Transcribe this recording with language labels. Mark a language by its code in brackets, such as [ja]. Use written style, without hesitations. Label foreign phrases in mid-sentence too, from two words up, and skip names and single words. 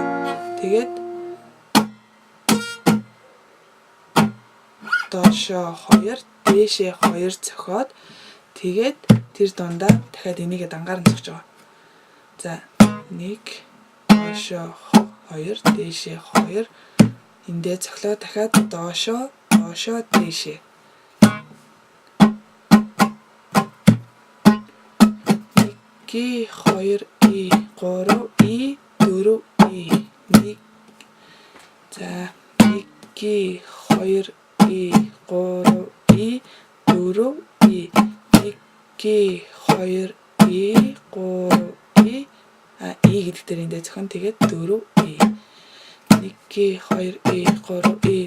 [mn] Тэгээд доошоо 2, дээшээ 2 зохиод тэгээд тэр дундаа дахиад энийг дангаар нь зогсож байгаа. За 1 доошоо 2, дээшээ 2 эндээ цохлоо дахиад доошоо дээшээ. G 2 E 3 E 4 E 1 за 1 2 E 3 E 4 E 1 2 E 3 E E гэдэг дээр эндээ зохион тэгээд 4 E 1 2 E 3 E